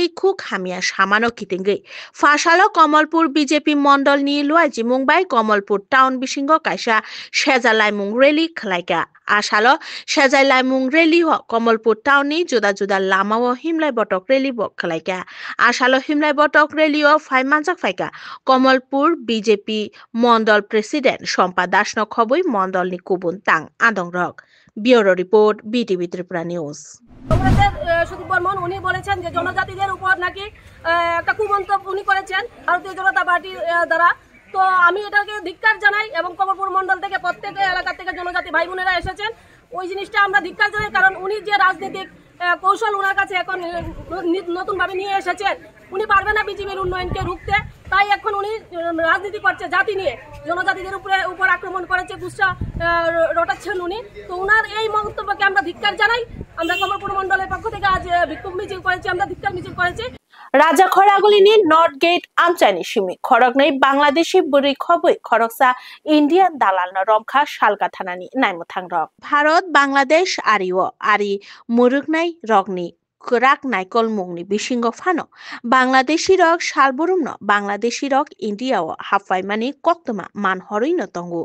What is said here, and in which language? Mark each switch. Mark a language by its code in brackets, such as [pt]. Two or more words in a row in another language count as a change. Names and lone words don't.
[trp] khuk hamia samano kitengei fashalo Kamalpur BJP mondol ni loaje Mumbai Kamalpur town bisingo kaisa sejalai mung rally khlaika ashalo sejalai mung rally ho Kamalpur town ni juda juda lama o himlai botok rally bo khlaika ashalo himlai botok rally o phai manjak phaika Kamalpur BJP mondol president Shompa Das no khoboi mondol ni kubun tang adongrok [en] Bureau Report [trp] BTV Tripura News [bn] সুদীপ বর্মন উনি বলেছেন যে জনজাতিদের উপর নাকি একটা কুমন্তব্য উনি করেছেন ভারতীয় জনতা পার্টি দ্বারা তো আমি এটাকে ধিক্কার জানাই এবং কমলপুর মন্ডল থেকে প্রত্যেক এলাকা থেকে জনজাতি ভাই বোনেরা এসেছেন ওই জিনিসটা আমরা ধিক্কার জানাই কারণ উনি যে রাজনৈতিক কৌশল ওনার কাছে এখন নতুন ভাবে নিয়ে এসেছেন উনি পারবে না বিজেপির উন্নয়নকে রুখতে তাই এখন উনি রাজনীতি করছে জাতি নিয়ে জনজাতিদের উপর আক্রমণ করেছে গুচ্ছা রটাচ্ছেন উনি তো ওনার এই মন্তব্যকে আমরা ধিক্কার জানাই আমরা কমলপুর মন্ডলের পক্ষ থেকে আজ বিক্ষোভ মিছিল করেছি আমরা ধিক্কার মিছিল করেছি [trp] Rajakhoragulini North Gate amchani shimi khorognai Bangladeshi buri khoboi khoroksa Indian dalal no romkha shalga thanani naimuthangrok Bharat Bangladesh ariwo ari murugnai rogni Kerak Naikol Mungni Bishingo Fano Bangladeshi Rok Shalburumno Bangladeshi Rok India Hafaimani Koktoma Man Horino Tongu